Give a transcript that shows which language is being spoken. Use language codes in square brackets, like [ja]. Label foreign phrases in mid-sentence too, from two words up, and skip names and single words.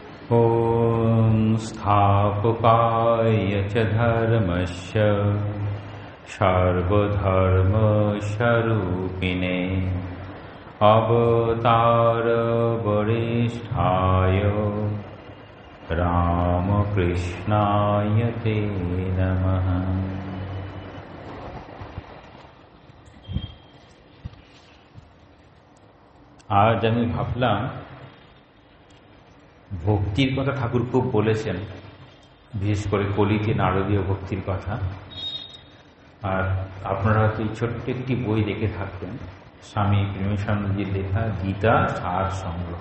[sa] ॐ स्थापकाय च धर्मस्य सर्वधर्मस्वरूपिणे अवतारवरिष्ठाय रामकृष्णाय ते नमः। [bn] आज আমি ভাবলাম ভক্তির কথা ঠাকুর খুব বলেছেন, বিশেষ করে কলিতে নারদীয় ভক্তির কথা। আর আপনারা হয়তো এই ছোট্ট একটি বই দেখে থাকবেন, স্বামী প্রেমানন্দজির লেখা গীতা সার সংগ্রহ।